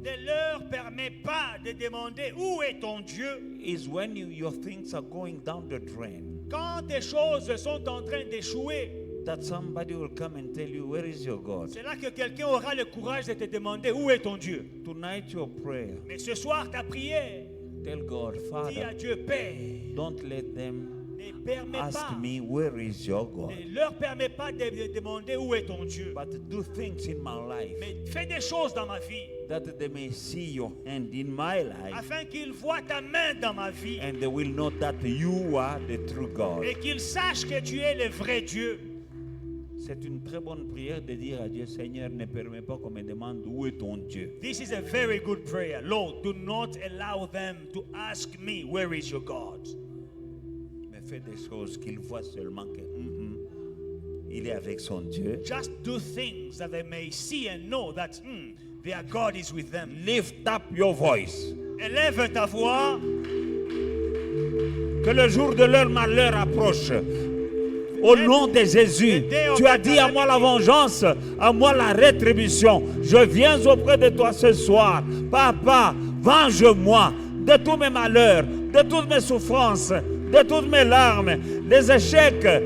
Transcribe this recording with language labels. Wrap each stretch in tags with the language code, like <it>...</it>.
<fr>ne leur permets pas de demander, où est ton Dieu?</fr> <en>Is when your things are going down the drain,</en> <fr>Quand tes choses sont en train d'échouer,</fr> <en>that somebody will come and tell you, where is your God?</en> <fr>c'est là que quelqu'un aura le courage de te demander, où est ton Dieu?</fr> <en>Tonight your prayer,</en> <fr>Mais ce soir, ta prière,</fr> <en>tell God,</en> <fr>dis à</fr> <en>Father,</en> <fr>Dieu, Père,</fr> <en>don't let them</en> <fr>ne permets</fr> <en>ask</en> <fr>pas,</fr> <en>me, where is your God?</en> <fr>ne leur permets pas de demander où est ton Dieu.</fr> <en>But do things in my life</en> <fr>Mais fais des choses dans ma vie,</fr> <en>that they may see your hand in my life,</en> <fr>afin qu'ils voient ta main dans ma vie</fr> <en>and they will know that you are the true God.</en> <fr>et qu'ils sachent que tu es le vrai Dieu. C'est une très bonne prière de dire à Dieu, Seigneur, ne permets pas qu'on me demande où est ton Dieu.</fr> <en>This is a very good prayer. Lord, do not allow them to ask me, where is your God?</en> <fr>Mais fais des choses qu'ils voient seulement que il est avec son Dieu.</fr> <en>Just do things that they may see and know that their God is with them. Lift up your voice.</en> <fr>Élève ta voix. Que le jour de leur malheur approche. Au nom de Jésus, tu as dit à moi la vengeance, à moi la rétribution. Je viens auprès de toi ce soir. Papa, venge-moi de tous mes malheurs, de toutes mes souffrances, de toutes mes larmes, des échecs.</fr>